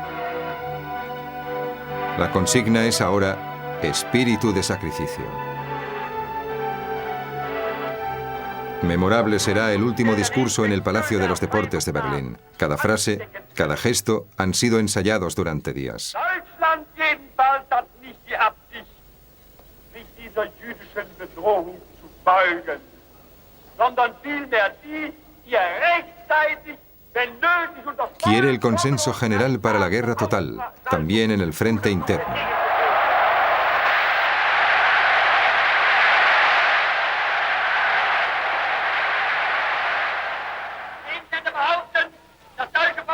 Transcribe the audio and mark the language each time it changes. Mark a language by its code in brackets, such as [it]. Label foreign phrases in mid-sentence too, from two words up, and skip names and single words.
[es] La consigna es ahora espíritu de sacrificio. Memorable será el último discurso en el Palacio de los Deportes de Berlín. Cada frase, cada gesto han sido ensayados durante días. [de] Deutschland jedenfalls hat nicht die Absicht, sich dieser jüdischen Bedrohung zu beugen, sondern vielmehr die, ihr rechtzeitig, wenn nötig und [es] Quiere el consenso general para la guerra total, también en el frente interno. [de] behaupten, dass